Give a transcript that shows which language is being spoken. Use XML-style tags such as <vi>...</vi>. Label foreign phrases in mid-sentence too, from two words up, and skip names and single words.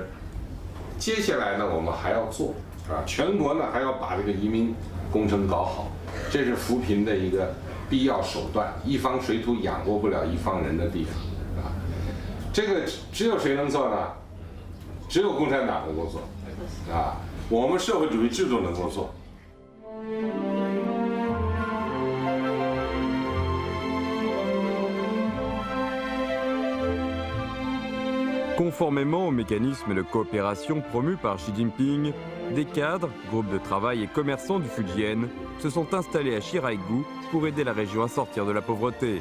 <zh>接下来呢，我们还要做，全国呢还要把这个移民工程搞好，这是扶贫的一个必要手段。一方水土养活不了一方人的地方，这个只有谁能做呢？只有共产党能够做，我们社会主义制度能够做。</zh> <fr>Conformément au mécanisme de coopération promu par Xi Jinping, des cadres, groupes de travail et commerçants du Fujian se sont installés à Shiraigu pour aider la région à sortir de la pauvreté.</fr>